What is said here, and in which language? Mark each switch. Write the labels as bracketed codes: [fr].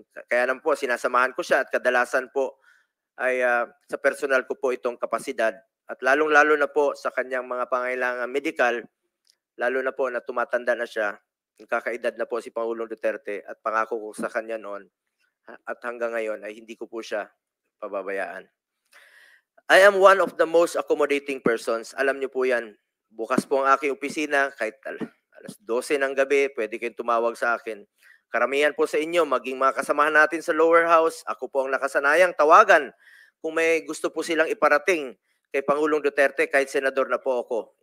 [tl] Kaya naman po, sinasamahan ko siya at kadalasan po ay sa personal ko po itong kapasidad at lalong-lalo na po sa kanyang mga pangangailangan medical, lalo na po na tumatanda na siya, kakaedad na po si Pangulong Duterte at pangako ko sa kanya noon at hanggang ngayon ay hindi ko po siya pababayaan. [en] I am one of the most accommodating persons. [tl] Alam niyo po yan. Bukas po ang aking opisina, kahit alas 12 ng gabi, pwede kayong tumawag sa akin. Karamihan po sa inyo, maging mga kasamahan natin sa lower house, ako po ang nakasanayang tawagan kung may gusto po silang iparating kay Pangulong Duterte, kahit senador na po ako.